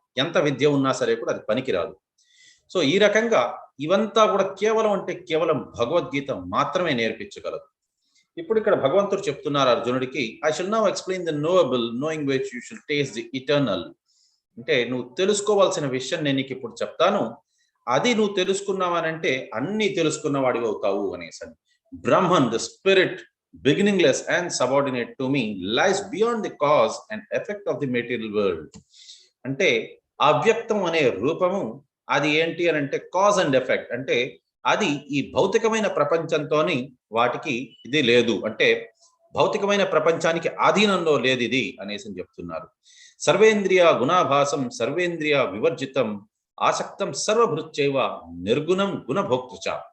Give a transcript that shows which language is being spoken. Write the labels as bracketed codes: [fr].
[te] ఎంత విద్య ఉన్నా సరే కూడా అది పనికి రాదు. సో ఈ రకంగా ఇవంతా కూడా కేవలం భగవద్గీత మాత్రమే నేర్పించగలదు. ఇప్పుడు ఇక్కడ భగవంతుడు చెప్తున్నారు అర్జునుడికి, [en] I shall now explain the knowable, knowing which you shall taste the eternal. [te] అంటే నువ్వు తెలుసుకోవాల్సిన విషయం నేను నీకు ఇప్పుడు చెప్తాను, అది నువ్వు తెలుసుకున్నావనంటే అన్ని తెలుసుకున్నవాడివి అవుతావు అనేసి. [en] Brahman, the spirit, beginningless and subordinate to me, lies beyond the cause and effect of the material world. [te] అంటే అవ్యక్తం అనే రూపము అది ఏంటి అని అంటే [en] Cause and effect. [te] అంటే అది ఈ భౌతికమైన ప్రపంచంతోని వాటికి ఇది లేదు, అంటే భౌతికమైన ప్రపంచానికి ఆధీనంలో లేదు ఇది అనేసి చెప్తున్నారు. [sa] సర్వేంద్రియ గుణాభాసం సర్వేంద్రియ వివర్జితం ఆసక్తం సర్వభృత్యైవ నిర్గుణం గుణభోక్తృచ.